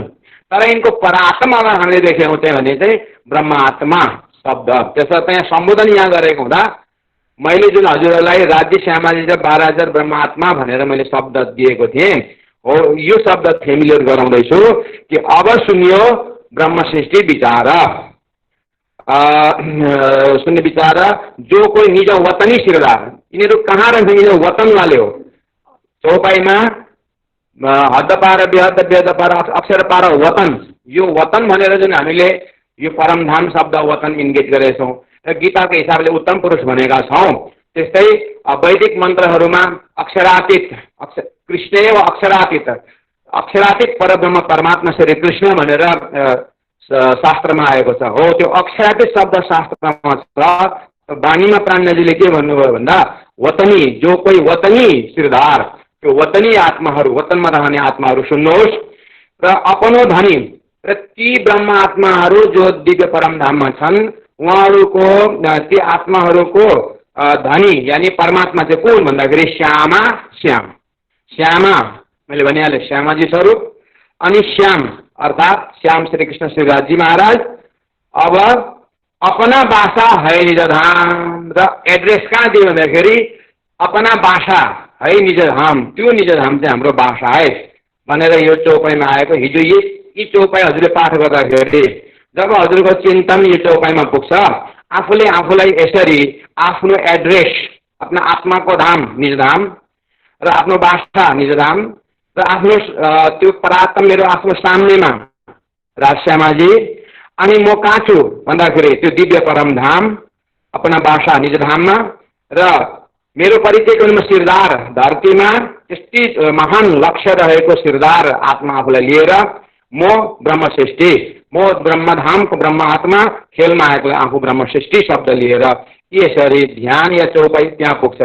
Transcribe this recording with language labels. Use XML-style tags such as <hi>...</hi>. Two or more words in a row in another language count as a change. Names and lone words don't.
<ne>तर यिनको परात्मामा हामीले देखेका हुन्छौँ भने चाहिँ ब्रह्म आत्मा शब्द त्यसर्थ यहाँ सम्बोधन यहाँ गरेको हुँदा मैले जुन हजुरहरूलाई राज्य श्यामाजी र 12,000 ब्रह्म आत्मा भनेर मैले शब्द दिएको थिएँ हो, यो शब्द फेमिलियर गराउँदैछु कि अब सुनियो ब्रह्म सृष्टि विचार।</ne> <hi>सुन्ने विचार जो कोई निज वतनी सिरदार,</hi> <ne>यिनीहरू कहाँ रहन्छ? यिनीहरू वतन वाले हो। चौपाईमा</ne> <hi>हद पार बेहद बेहद पार अक्षर पार वतन,</hi> <ne>यो वतन भनेर जुन हामीले यो परमधाम शब्द वतन इन्गेज गरेका छौँ र गीताको हिसाबले उत्तम पुरुष भनेका छौँ। त्यस्तै वैदिक मन्त्रहरूमा अक्षरातीत कृष्ण व अक्षरातीत अक्षरातीत परब्रह्म परमात्मा श्री कृष्ण भनेर शास्त्रमा आएको छ। हो, त्यो अक्षरातीत शब्द शास्त्रमा छ। वाणीमा प्राणजीले के भन्नुभयो भन्दा वतनी, जो कोही वतनी सिरदार, त्यो वतनी आत्माहरू, वतनमा रहने आत्माहरू सुन्नुहोस्। र</ne> <hi>अपनो धनी</hi> <ne>र ती ब्रह्म आत्माहरू जो दिव्य परमधाममा छन् उहाँहरूको ती आत्माहरूको धनी यानी परमात्मा चाहिँ कुन भन्दाखेरि श्यामा श्याम। श्यामा मैले भनिहालेँ श्यामाजी स्वरूप, अनि श्याम अर्थात् श्याम श्री कृष्ण शिवराज जी महाराज।</ne> <hi>अब अपना भाषा है निज धाम,</hi> <ne>र एड्रेस कहाँ दियो भन्दाखेरि</ne> <hi>अपना भाषा है निज धाम,</hi> <ne>त्यो निज धाम चाहिँ हाम्रो भाषा है भनेर यो चौपाईमा आएको। हिजो यी चौपाई हजुरले पाठ गर्दाखेरि जब हजुरको चिन्तन यो चौपाईमा पुग्छ, आफूले आफूलाई यसरी आफ्नो एड्रेस, आफ्नो आत्माको धाम निज धाम र आफ्नो भाषा निज धाम र आफ्नो त्यो परात्म मेरो आफ्नो सामनेमा राजश्यामाजी, अनि म कहाँ छु भन्दाखेरि त्यो दिव्य परम धाम</ne> <hi>अपना भाषा</hi> <ne>निज धाममा, र मेरो परिचय म सिरदार धरतीमा त्यस्तै महान लक्ष्य रहेको सिरदार आत्मा आफूलाई लिएर म ब्रह्म सृष्टि, म ब्रह्मधामको ब्रह्म आत्मा खेलमा आएको आफू ब्रह्म सृष्टि शब्द लिएर यसरी ध्यान या चौपाई त्यहाँ पुग्छ।</ne>